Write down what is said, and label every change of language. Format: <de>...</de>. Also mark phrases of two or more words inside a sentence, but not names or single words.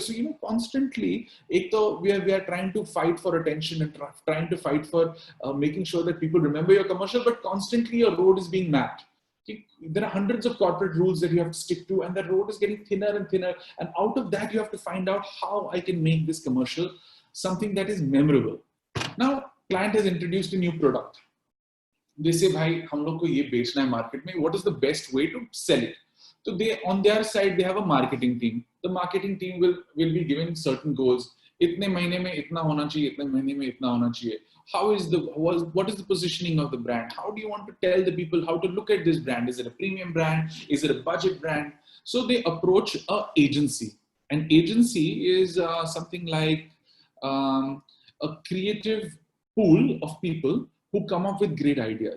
<en>So, constantly, we are trying to fight for attention and trying to fight for making sure that people remember your commercial, but constantly your road is being mapped. Okay? There are hundreds of corporate rules that you have to stick to, and the road is getting thinner and thinner. And out of that, you have to find out how I can make this commercial something that is memorable. Now, client has introduced a new product. They say,</en> <hi>भाई, हम लोग को ये बेचना है मार्केट में.</hi> <en>What is the best way to sell it? So on their side, they have a marketing team. The marketing team will be given certain goals.</en> <hi>इतने महीने में इतना होना चाहिए, इतने महीने में इतना होना चाहिए.</hi> <en>What is the positioning of the brand? How do you want to tell the people how to look at this brand? Is it a premium brand? Is it a budget brand? So they approach a agency. An agency is something like a creative pool of people who come up with great ideas.</en>